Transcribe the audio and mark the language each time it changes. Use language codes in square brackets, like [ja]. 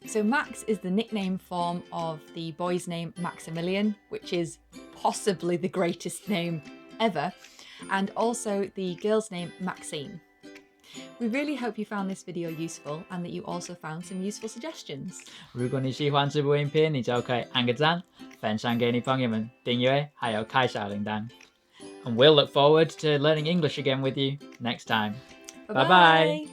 [en] So Max is the nickname form of the boy's name Maximilian, which is possibly the greatest name ever, and also the girl's name Maxine. We really hope you found this video useful and that you also found some useful suggestions. [zh] 如果你喜欢这部影片，你就可以按个赞，分享给你朋友们，订阅，还有开小铃铛。 [en] And we'll look forward to learning English again with you next time. Bye bye.